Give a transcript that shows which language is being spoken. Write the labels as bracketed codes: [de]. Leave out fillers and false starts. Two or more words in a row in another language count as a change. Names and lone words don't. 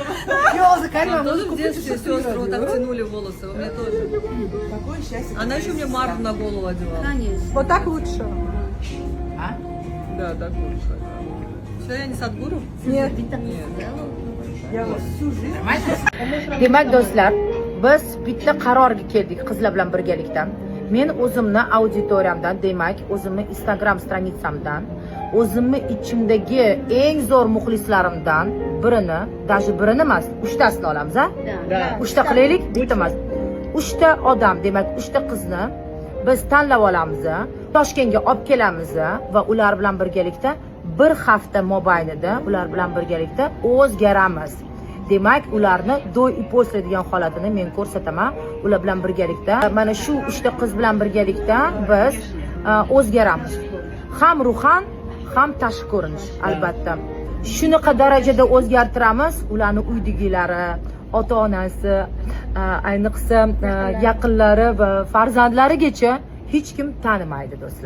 [ru] Мне тоже в детстве сестры вот так тянули волосы, у меня тоже. Какое счастье. Она еще мне марку на голову одевала. Вот так лучше. А? Да, так лучше. Что, я не Садгуру? Нет. Я всю жизнь. [uz] Demak do'stlar, biz bitta qarorga keldik qizlar bilan birgalikdan. Men o'zimni auditoriyamdan, demak, o'zimni Instagram stranitsamdan, o'zimni ichimdagi eng zo'r muxlislarimdan даже birini emas, 3 tasini olamiz, a? 3 ta qilaylik, bitta emas. 3 ta odam, demak, 3 ta qizni biz tanlab olamiz, Toshkentga olib kelamiz va ular bilan birgalikda bir hafta mobaynida ular bilan birgalikda o'zgaramiz. Demak, ularni [ru] до и после [uz] degan holatini men ko'rsataman. Ular bilan birgalikda mana shu 3 ta qiz bilan birgalikda biz o'zgaramiz. Ham ruhan, ham tashqi ko'rinish, albatta. Shunaqa darajada o'zgartiramiz ularni uydagilari, ota-onasi, ayniqsa yaqinlari va farzandlarigacha hech kim tanimaydi, do'stlar.